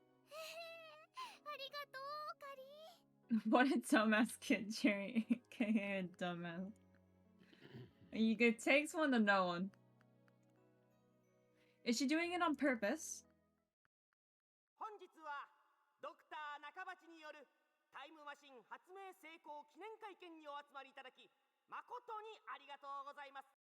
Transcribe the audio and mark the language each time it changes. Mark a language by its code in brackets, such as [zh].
[ja] へへ、ありがとう、オカリン。 [en] What a dumbass kid, Jerry. Okay, a dumbass. It takes one to know one. Is she doing it on purpose? [ja] 本日はドクター中鉢によるタイムマシン発明成功記念会見にお集まりいただき誠にありがとうございます。